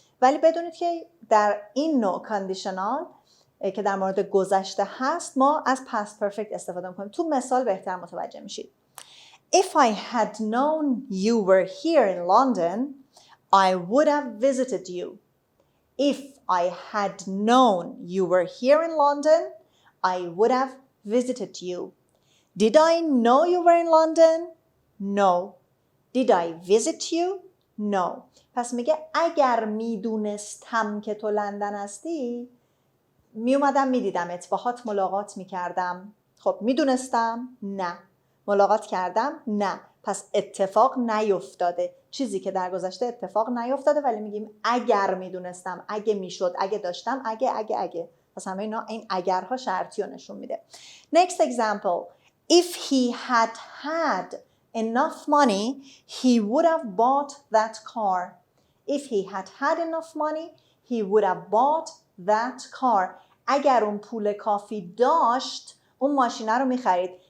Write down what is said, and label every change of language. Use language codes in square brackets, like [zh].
[fa] ولی بدونید که در این نوع conditional که در مورد گذشته هست ما از past perfect استفاده میکنیم. تو مثال بهتر متوجه میشید. [en] If I had known you were here in London, I would have visited you. If I had known you were here in London, I would have visited you. Did I know you were in London? No. Did I visit you? No. [fa] پس میگه اگر میدونستم که تو لندن هستی میومدم میدیدمت، باهات ملاقات میکردم. خب میدونستم؟ نه. ملاقات کردم؟ نه. پس اتفاق نیفتاده. چیزی که در گذشته اتفاق نیفتاده ولی میگیم اگر میدونستم، اگه میشد، اگه داشتم، اگه. پس همه اینا این اگرها شرطی رو نشون میده. [en] Next example. If he had enough money, he would have bought that car. If he had enough money, he would have bought that car. [fa] اگر اون پول کافی داشت اون ماشینه رو میخرید.